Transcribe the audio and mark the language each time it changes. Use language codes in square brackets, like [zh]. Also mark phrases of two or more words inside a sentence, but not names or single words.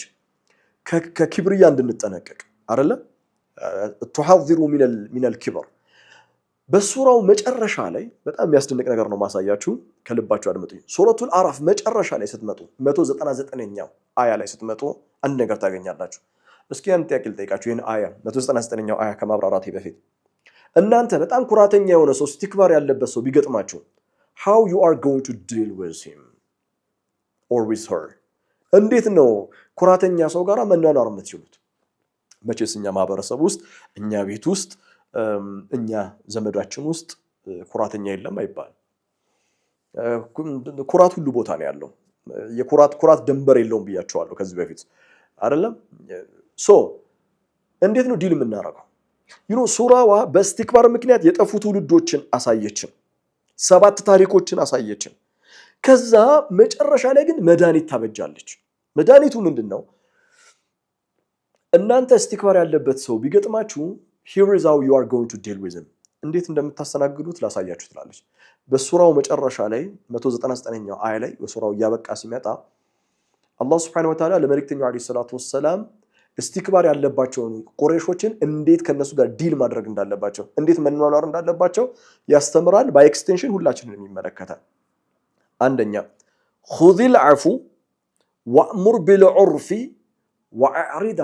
[am] ከኪብርያ እንድንጠነቀቅ አይደለ? [ar] تحذروا من الكبر። [am] በሱራው መጨረሻ ላይ በጣም የሚያስደንቅ ነገር ነው ማሳያችሁ፣ ከልባችሁ አድምጡኝ። ሱረቱል አዕራፍ መጨረሻ ላይ ስትመጡ 199ኛው አያ ላይ ስትመጡ አንድ ነገር ታገኛላችሁ። እስኪ አንድ ጥያቄ ልጠይቃችሁ። ይህን አያ 199ኛው አያ ከማብራራቴ በፊት እናንተ በጣም ኩራተኛ የሆነ ሰው ስቲክባር ያለበት ሰው ቢገጥማችሁ [en] how you are going to deal with him or with her? [am] እንዴት ነው ኩራተኛ ሰው ጋር መኗኗር የምትችሉት? መቼስ እኛ ማህበረሰብ ውስጥ እኛ ቤት ውስጥ እኛ ዘመዳችን ውስጥ ኩራተኛ የለም አይባል። ኩራት ሁሉ ቦታ ነው ያለው። ኩራት ድንበር የለውም ብያቸዋለሁ ከዚህ በፊት አይደለም? ሶ እንዴት ነው ዲል የምናደርገው? ሱራዋ በስቲክባር ምክንያት የጠፉ ትውልዶችን አሳየችን። 7 ታሪኮችን አሳየችን። ከዛ መጨረሻ ላይ ግን መድኃኒት ታበጃለች። መድኃኒቱ ምንድነው? እናንተ ስቲክባር ያለበት ሰው ቢገጥማችሁ [en] here is how you are going to deal with him፣ [am] እንዴት እንደምታስተናግዱት ላሳያችሁ ትላለች። በሱራው መጨረሻ ላይ 199ኛው አያ ላይ በሱራው እያበቃ ሲመጣ አላህ [ar] سبحانه وتعالى [am] ለመልእክተኛው አለይሂ [ar] الصلاة والسلام [am] ስቲክባር ያለባቸውን ቁረይሾችን እንዴት ከነሱ ጋር ዲል ማድረግ እንዳለባቸው እንዴት መኗኗር እንዳለባቸው ያስተምራል። [en] by extension [am] ሁላችንን ይመለከታል። አንደኛ [ar] خذ العفو وأمر بالعرف وأعرض